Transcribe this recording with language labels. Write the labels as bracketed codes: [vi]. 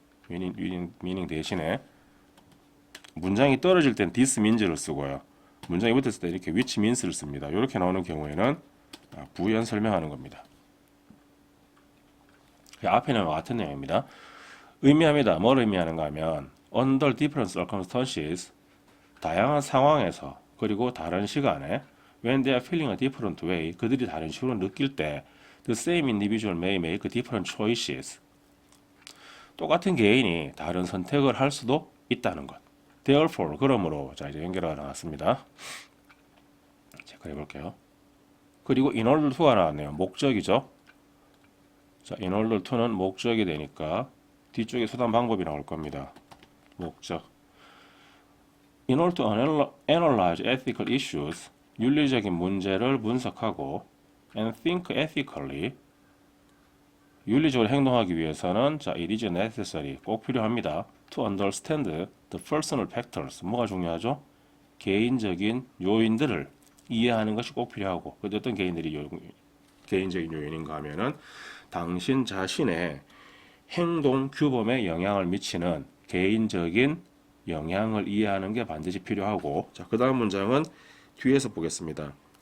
[ko] meaning 대신에 문장이 떨어질 땐 this means를 쓰고요. 문장이 붙었을 때 이렇게 which means를 씁니다. 이렇게 나오는 경우에는 부연 설명하는 겁니다. 앞에는 같은 내용입니다. 의미합니다. [en] 뭘 의미하는가 하면 under different circumstances, [ko] 다양한 상황에서 그리고 다른 시간에 [en] when they are feeling a different way, [ko] 그들이 다른 식으로 느낄 때 [en] the same individual may make different choices. [ko] 똑같은 개인이 다른 선택을 할 수도 있다는 것. Therefore, 그러므로 자 이제 연결가 나왔습니다. 체크해 볼게요. 그리고 in order to가 나왔네요. 목적이죠. 자, in order to는 목적이 되니까 뒤쪽에 수단 방법이 나올 겁니다. 목적. [en] In order to analyze ethical issues, [ko] 윤리적인 문제를 분석하고 [en] and think ethically, [ko] 윤리적으로 행동하기 위해서는 [en] 자, it is necessary, [ko] 꼭 필요합니다. [en] To understand the personal factors, [ko] 뭐가 중요하죠? 개인적인 요인들을 이해하는 것이 꼭 필요하고, 어떤 개인적인 요인인가 하면은 당신 자신의 행동 규범에 영향을 미치는 개인적인 영향을 이해하는 게 반드시 필요하고, 자, 그 다음 문장은 뒤에서 보겠습니다.